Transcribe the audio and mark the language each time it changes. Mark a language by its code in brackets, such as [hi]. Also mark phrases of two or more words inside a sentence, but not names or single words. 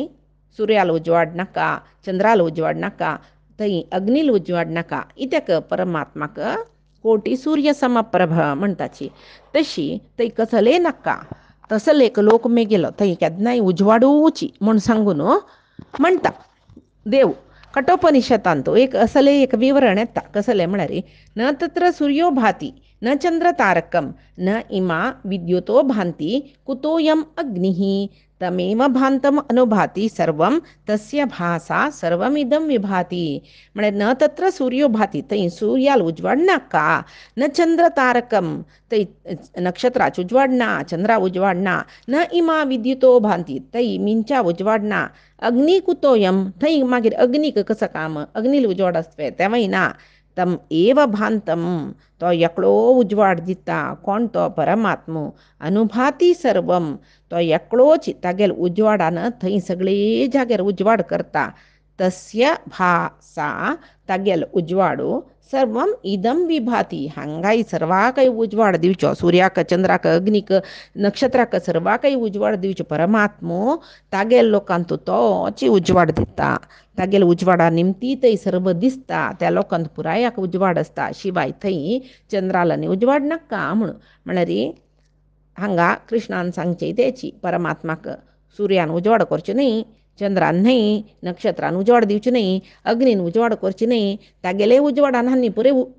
[kok] सूर्याल उजवाड नाका चंद्राल उजवाड नाका थंय अग्नील उजवाड नाका इत्याक परमात्माक कोटी सूर्य समप्रभ म्हणटाची तशी थंय कसले नाका तसलेक लोक मेगेलो थंय केन्नाय उजवाडूची म्हूण सांगून म्हणटा देव कठोपनिशतांत एक असले एक विवरण येता कसले म्हळ्यार [sa] न तत्र सूर्यो भाती न चंद्र तारकम न इमा विद्युतो भांती कुतोयम अग्निः तमेव भांतम अनुभाती सर्वं तस्य भासा सर्वमिदं विभाती म्हणजे न तत्र सूर्यो भाती [kok] थंय सूर्याल उजवाड नाका [sa] न चंद्र तारकम [kok] थंय नक्षत्राच उजवाड ना चंद्रा उजवाड ना [sa] न इमा विद्युतो भांती [kok] थंय मिंचा उजवाड ना [sa] अग्नी कुतोयम [kok] थंय मागीर अग्नीक कसं काम अग्नील उजवाड आसता तेवय ना [sa] तम एव भांतम [kok] तो एकलो उजवाड दिता कोण तो परमात्मो [sa] अनुभाती सर्वम [kok] तो एकलोच तागेल उजवाडान थंय सगळे जाग्यार उजवाड करता [sa] तस्य भासा [kok] तागेल उजवाडो सर्वम [sa] इदम विभाती [kok] हांगाय सर्वाकय उजवाड दिवचो सूर्याक चंद्राक अग्नीक नक्षत्राक सर्वाकय उजवाड दिवचो परमात्मो तागेल लोकांत तोच उजवाड दिता तागेल उजवाडा निमती थंय सर्व दिसता त्या लोकांत पुरायाक उजवाड आसता शिवाय थंय चंद्राला उजवाड नाका म्हळ्यार हांगा कृष्णान सांगचे तेची परमात्माक सूर्यान उजवाड करचो न्ही चंद्रान न्ही नक्षत्रान उजवाड दिवचो न्ही अग्नीन उजवाड करचो न्ही तागेले उजवाडान हांनी पुरे